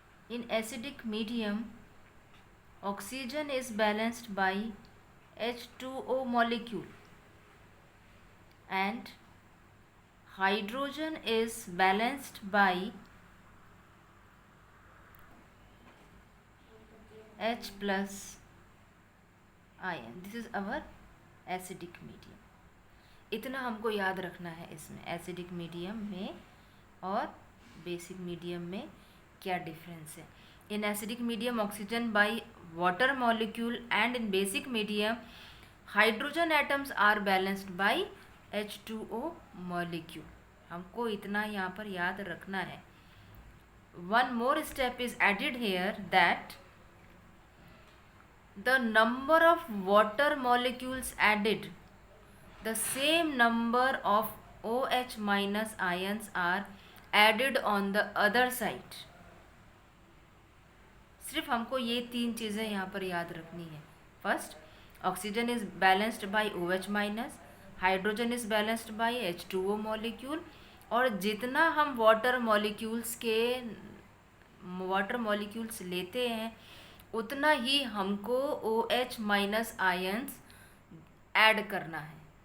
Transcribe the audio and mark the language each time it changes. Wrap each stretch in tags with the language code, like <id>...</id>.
<en>in acidic medium oxygen is balanced by H2O molecule and hydrogen is balanced by H plus ion. This is our acidic medium.</en> <hi>इतना हमको याद रखना है इसमें acidic medium में और बेसिक मीडियम में क्या डिफरेंस है.</hi> <en>In acidic medium oxygen by water molecule, and in basic medium hydrogen atoms are balanced by H2O molecule.</en> <hi>हमको इतना यहाँ पर याद रखना है.</hi> <en>One more step is added here, that the number of water molecules added, the same number of OH minus ions are added on the other side.</en> <hi>सिर्फ हमको ये तीन चीज़ें यहाँ पर याद रखनी है.</hi> <en>first, oxygen is balanced by OH minus, hydrogen is balanced by H2O molecule,</en> <hi>और जितना हम वाटर मॉलिक्यूल्स लेते हैं उतना ही हमको OH माइनस आयंस ऐड करना है.</hi>